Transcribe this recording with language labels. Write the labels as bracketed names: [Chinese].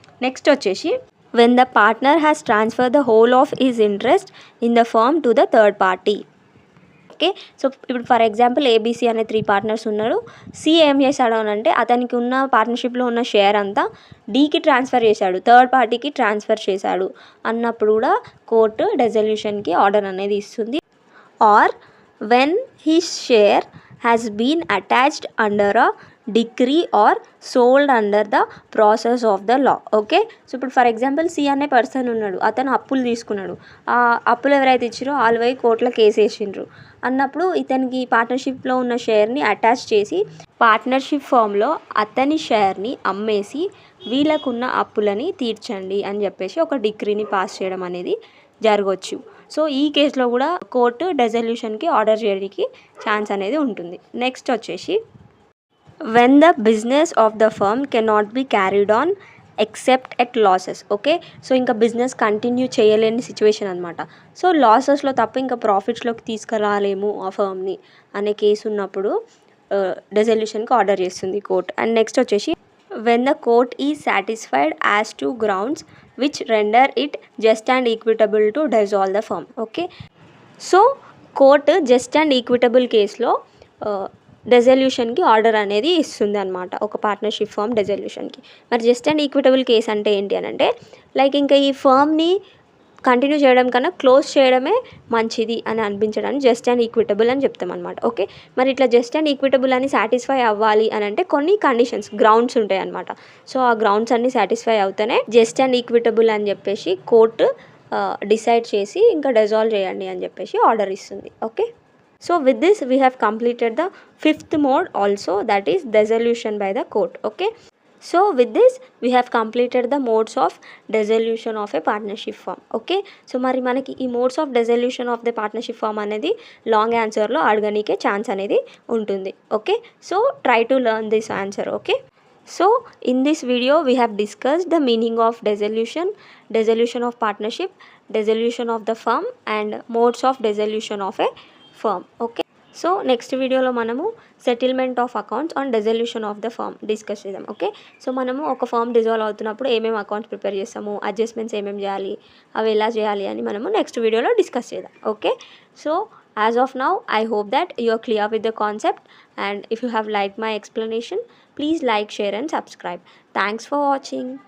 [English] Next వచ్చేసి when the partner has transfer the whole of his interest in the firm to the third party. [Telugu] Okay, so ఇప్పుడు for example ABC అనే 3 partners ఉన్నారు. C ఏం చేశాడు అని అంటే అతనికి ఉన్న పార్ట్నర్షిప్లో ఉన్న షేర్ అంతా డీకి ట్రాన్స్ఫర్ చేశాడు, థర్డ్ పార్టీకి ట్రాన్స్ఫర్ చేశాడు అన్నప్పుడు కూడా కోర్టు డెజల్యూషన్కి ఆర్డర్ అనేది ఇస్తుంది. [English] Or when his share has been attached under a decree or sold under the process of the law. [Telugu] Okay, so ఇప్పుడు ఫర్ ఎగ్జాంపుల్ సి అనే పర్సన్ ఉన్నాడు, అతను అప్పులు తీసుకున్నాడు, ఆ అప్పులు ఎవరైతే ఇచ్చారో వాళ్ళు పోయి కోర్టులో కేసు వేసిండ్రు అన్నప్పుడు ఇతనికి పార్ట్నర్షిప్లో ఉన్న షేర్ని అటాచ్ చేసి పార్ట్నర్షిప్ ఫామ్లో అతని షేర్ని అమ్మేసి వీళ్ళకున్న అప్పులని తీర్చండి అని చెప్పేసి ఒక డిగ్రీని పాస్ చేయడం అనేది జరగవచ్చు. సో ఈ కేసులో కూడా కోర్టు డెజల్యూషన్కి ఆర్డర్ చేయడానికి ఛాన్స్ అనేది ఉంటుంది. [English] Next వచ్చేసి when the business of the firm cannot be carried on except at losses. [Telugu] Okay, so ఇంకా బిజినెస్ కంటిన్యూ చేయలేని సిచ్యువేషన్ అనమాట. సో లాసెస్లో తప్ప ఇంకా ప్రాఫిట్స్లోకి తీసుకురాలేము ఆ ఫర్మ్ని అనే కేసు ఉన్నప్పుడు డెజల్యూషన్కి ఆర్డర్ చేస్తుంది కోర్ట్. [English] And next వచ్చేసి when the court is satisfied as to grounds which render it just and equitable to dissolve the firm. [Telugu] Okay, so court just and equitable కేసులో డెజల్యూషన్కి order అనేది ఇస్తుంది అనమాట ఒక పార్ట్నర్షిప్ ఫర్మ్ డెజల్యూషన్కి. మరి just and equitable case అంటే ఏంటి అని అంటే లైక్ ఇంకా ఈ ఫర్మ్ని కంటిన్యూ చేయడం కన్నా క్లోజ్ చేయడమే మంచిది అని అనిపించడానికి జస్ట్ అండ్ ఈక్విటబుల్ అని చెప్తాం అనమాట. ఓకే, మరి ఇట్లా జస్ట్ అండ్ ఈక్విటబుల్ అని సాటిస్ఫై అవ్వాలి అని అంటే కొన్ని కండిషన్స్, గ్రౌండ్స్ ఉంటాయి అనమాట. సో ఆ గ్రౌండ్స్ అన్ని సాటిస్ఫై అవుతూనే జస్ట్ అండ్ ఈక్విటబుల్ అని చెప్పేసి కోర్టు డిసైడ్ చేసి ఇంకా డిజాల్వ్ చేయండి అని చెప్పేసి ఆర్డర్ ఇస్తుంది. [English] Okay, so with this we have completed the 5th mode also, that is dissolution by the court. Okay, so with this we have completed the modes of dissolution of a partnership firm. [Telugu] Okay, so మరి మనకి ఈ modes of డెజల్యూషన్ of the partnership firm అనేది long ఆన్సర్లో అడగనీకే chance అనేది ఉంటుంది. [English] Okay, so try to learn this answer. Okay, so in this video we have discussed the meaning of dissolution, dissolution of partnership, dissolution of the firm and modes of dissolution of a firm. Okay, so next వీడియోలో మనము settlement of accounts on dissolution of the firm discuss చేద్దాం. [Telugu] Okay, so మనము ఒక firm dissolve అవుతున్నప్పుడు ఏమేమి accounts prepare చేస్తాము, adjustments ఏమేమి చేయాలి, అవి ఎలా చేయాలి అని మనము నెక్స్ట్ వీడియోలో డిస్కస్ చేద్దాం. [English] Okay, so as of now I hope that you are clear with the concept, and if you have liked my explanation, please like, share and subscribe. Thanks for watching.